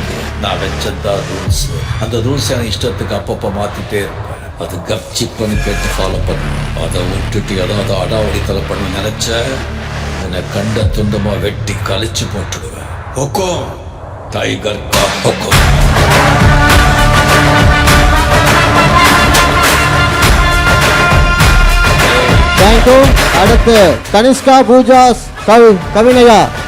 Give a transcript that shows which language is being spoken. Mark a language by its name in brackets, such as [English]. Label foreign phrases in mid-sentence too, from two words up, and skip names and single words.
[Tamil] நான் வச்சதான் ரூல்ஸ். அந்த ரூல்ஸ் எனக்கு இஷ்டத்துக்கு அப்பப்போ மாத்திட்டே இருப்பேன். அது கப்சிப் பண்ணி கேட்டு ஃபாலோ பண்ணணும். அதை விட்டுட்டு ஏதாவது அடாவடி தலை பண்ண நினைச்ச என்னை கண்ட துண்டமா வெட்டி கழிச்சு போட்டுடுவேன். [Hindi] टाइगर का हुक्म [Tamil] தேங்க்யூ. அடுத்து கனிஷ்கா பூஜா கவினயா.